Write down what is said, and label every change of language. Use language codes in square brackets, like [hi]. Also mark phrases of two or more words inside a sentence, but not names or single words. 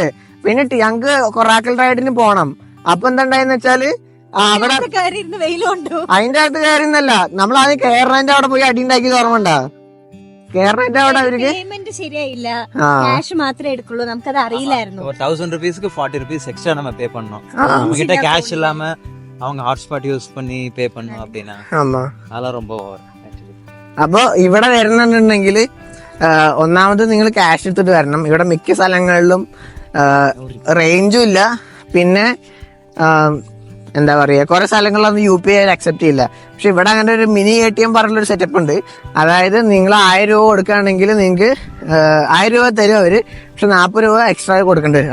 [ml] പിന്നെ ഞങ്ങക്ക് കൊറാക്കൽ റൈഡിന് പോണം. അപ്പൊ എന്താ ഉണ്ടായെന്ന് വെച്ചാല് അവിടെ അതിന്റെ അകത്ത് കയറിന്നല്ല, നമ്മൾ ആദ്യം കേരളന്റെ അവിടെ പോയി അടി ഉണ്ടാക്കിയത് ഓർമ്മണ്ടാ? കേരളന്റെ അവിടെ അവർക്ക് പേയ്മെന്റ് ശരിയായില്ല, ക്യാഷ് മാത്രമേ എടുക്കുള്ളൂ. നമുക്കത് അറിയില്ലായിരുന്നു. [ta] 1000 ரூபீஸ்க்கு 40 [en] rupees extra [ta] நம்ம பே பண்ணோம். நம்ம கிட்ட கேஷ் இல்லாம அவங்க [en] hotspot use [ta] பண்ணி பே பண்ணோம் அப்படின்னா அதெல்லாம் ரொம்ப ஓவர். [ml] അപ്പൊ ഇവിടെ വരുന്നുണ്ടെങ്കിൽ ഒന്നാമത് നിങ്ങൾ ക്യാഷ് എടുത്തിട്ട് വരണം. ഇവിടെ മിക്ക സ്ഥലങ്ങളിലും റേഞ്ചും ഇല്ല. പിന്നെ എന്താ പറയുക, കുറെ സ്ഥലങ്ങളിലൊന്നും [en] UPI accept [ml] ചെയ്യില്ല. പക്ഷെ ഇവിടെ അങ്ങനെ ഒരു [en] mini ATM [ml] പറഞ്ഞൊരു സെറ്റപ്പ് ഉണ്ട്. അതായത് നിങ്ങൾ 1000 രൂപ കൊടുക്കുകയാണെങ്കിൽ നിങ്ങൾക്ക് 1000 രൂപ തരും അവര്, പക്ഷെ 40 രൂപ എക്സ്ട്രാ കൊടുക്കേണ്ടി വരും.